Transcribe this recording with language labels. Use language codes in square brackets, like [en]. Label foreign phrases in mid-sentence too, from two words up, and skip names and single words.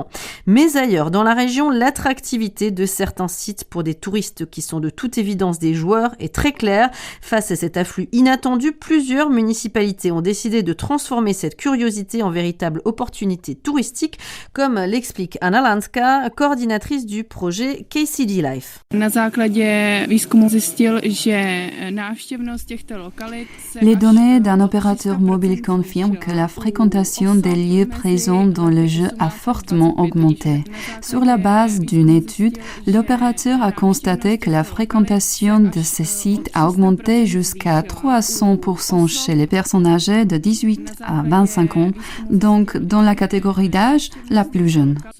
[fr] Mais ailleurs, dans la région, l'attractivité de certains sites pour des touristes qui sont de toute évidence des joueurs est très claire. Face à cet afflux inattendu, plusieurs municipalités ont décidé de transformer cette curiosité en véritable opportunité touristique, comme l'explique Anna Lanska, coordinatrice du projet KCD Life. [cs] Na základě výzkumu zjistil, že [fr] Les données d'un opérateur mobile confirment que la fréquentation des lieux présents dans le jeu a fortement augmenté. Sur la base d'une étude, l'opérateur a constaté que la fréquentation de ces sites a augmenté jusqu'à 300% chez les personnes âgées de 18 à 25 ans, donc dans la catégorie d'âge la plus jeune.